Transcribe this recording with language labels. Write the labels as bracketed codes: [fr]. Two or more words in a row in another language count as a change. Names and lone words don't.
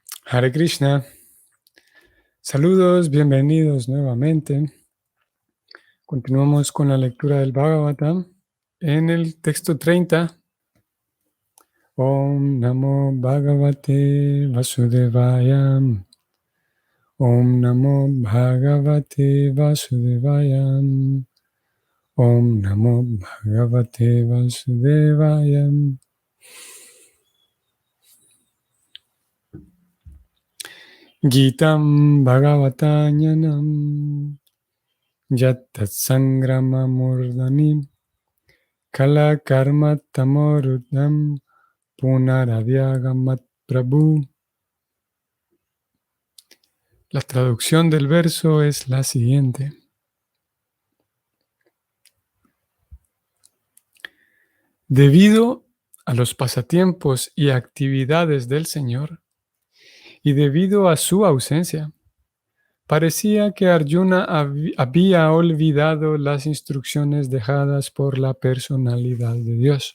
[sa] हरे कृष्ण. [es] Saludos, bienvenidos nuevamente. Continuamos con la lectura del Bhagavatam en el texto 30. [sa] ॐ नमो भगवते वासुदेवाय. ॐ नमो भगवते वासुदेवाय. ॐ नमो भगवते वासुदेवाय. गीतम् भगवतान्यानम् यत् सङ्ग्राम मुर्दनिम् काल कर्म तमोरुदम् पुनरव्यगमत् प्रभु. [es] La traducción del verso es la siguiente. Debido a los pasatiempos y actividades del Señor, y debido a su ausencia, parecía que Arjuna había olvidado las instrucciones dejadas por la personalidad de Dios.